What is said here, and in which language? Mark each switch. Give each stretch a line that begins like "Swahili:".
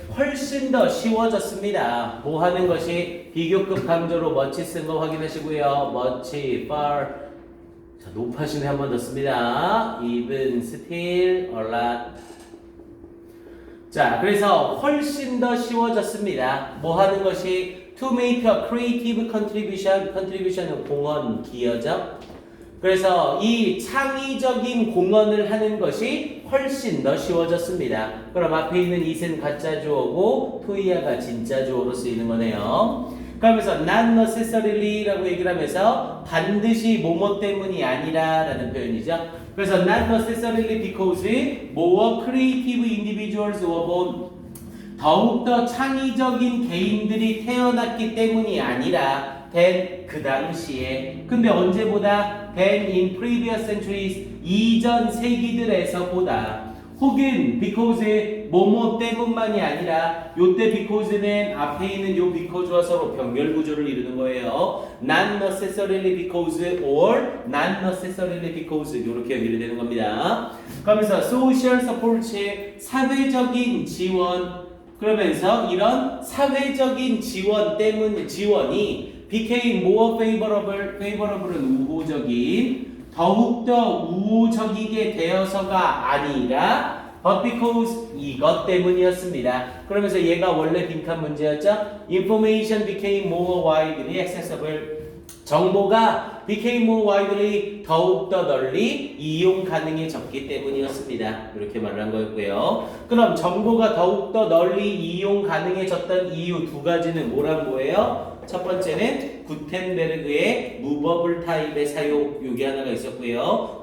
Korean: 훨씬 더 쉬워졌습니다. 뭐 하는 것이? 비교급 강조로 much 쓴 거 확인하시고요.
English: much, far.
Korean: 자, 높아심에 한 번 더 씁니다.
English: even, still, a lot.
Korean: 자, 그래서 훨씬 더 쉬워졌습니다. 뭐 하는 것이?
English: to make a creative contribution.
Korean: contribution은 공헌, 기여죠. 그래서 이 창의적인 공헌을 하는 것이 훨씬 더 쉬워졌습니다. 그럼 앞에 있는 it은 가짜 주어고 to야가 진짜 주어로 쓰이는 거네요. 그러면서 not necessary라고 얘기를 하면서 반드시 뭐뭐 때문이 아니라 라는 표현이죠. 그래서
English: not necessarily because more creative individuals were born.
Korean: 더욱더 창의적인 개인들이 태어났기 때문이 아니라 than 그 당시에, 근데 언제보다?
English: than in previous centuries,
Korean: 이전 세기들에서 보다. 혹은 because 뭐뭐 때문만이 아니라, 요때 because는 앞에 있는 요 because와 서로 병렬 구조를 이루는 거예요.
English: not necessarily because or not necessarily because, 이렇게 연결이 되는 겁니다.
Korean: 그러면서 social support, 사회적인 지원, 그러면서 이런 사회적인 지원이
English: became more favorable,
Korean: favorable은 우호적인, 더욱더 우호적이게 되어서가 아니라
English: but because
Korean: 이것 때문이었습니다. 그러면서 얘가 원래 빈칸 문제였죠.
English: Information became more widely accessible.
Korean: 정보가
English: became more widely,
Korean: 더욱더 널리 이용 가능해졌기 때문이었습니다. 이렇게 말을 한 거였고요. 그럼 정보가 더욱더 널리 이용 가능해졌던 이유 두 가지는 뭐란 거예요? 첫 번째는 구텐베르그의 무버블 타입의 사용 요게 하나가 있었고요.